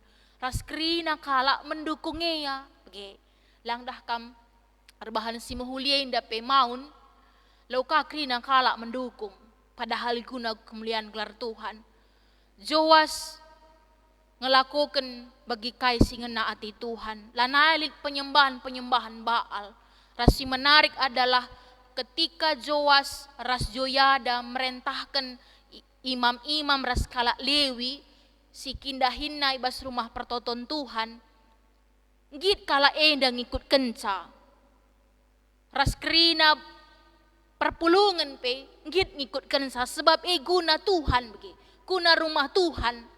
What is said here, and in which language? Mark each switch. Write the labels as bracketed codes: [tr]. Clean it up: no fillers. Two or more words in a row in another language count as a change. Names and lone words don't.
[btx] Ras kerina kalak mendukungnya, bege. Langdah kam erbahan si muhulien dape maun, lauka kerina kalak mendukung, padahal guna kemuliaan gelar Tuhan. Joas ngelakukan bagi kai singena ati Tuhan. Lanalik penyembahan Baal. Rasi [id] menarik adalah ketika [btx] Joas ras Joyada merentahkan imam-imam ras kalak Lewi, si kindahinna ibas rumah pertoton Tuhan, git kala enda ngikut kenca. Ras kerina perpulungan pe, git ngikut kenca sebab guna Tuhan begi, guna rumah Tuhan.